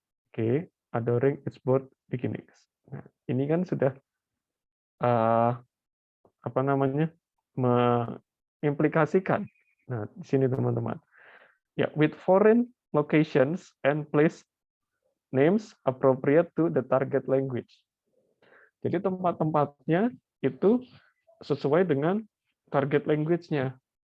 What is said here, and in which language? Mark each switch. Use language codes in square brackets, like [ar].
[en] Oke, adoring its both beginnings. [id] Nah, ini kan sudah apa namanya, mengimplikasikan. Nah, di sini teman-teman. [en] Ya, with foreign locations and place names appropriate to the target language. [id] Jadi tempat-tempatnya itu sesuai dengan target language-nya.